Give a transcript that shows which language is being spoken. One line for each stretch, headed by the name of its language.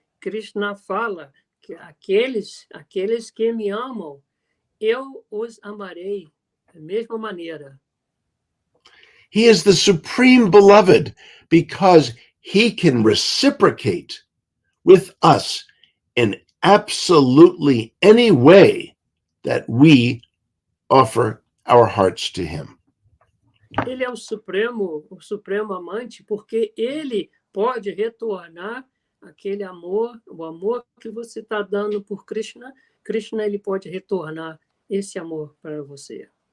Portuguese: Krishna fala que aqueles que me amam, eu os amarei da mesma maneira.
English: He is the supreme beloved because he can reciprocate with us in absolutely any way that we offer our hearts to him.
Portuguese: Ele é o supremo amante, porque ele pode retornar aquele amor, o amor que você está dando por Krishna. Krishna, ele pode retornar esse amor para você.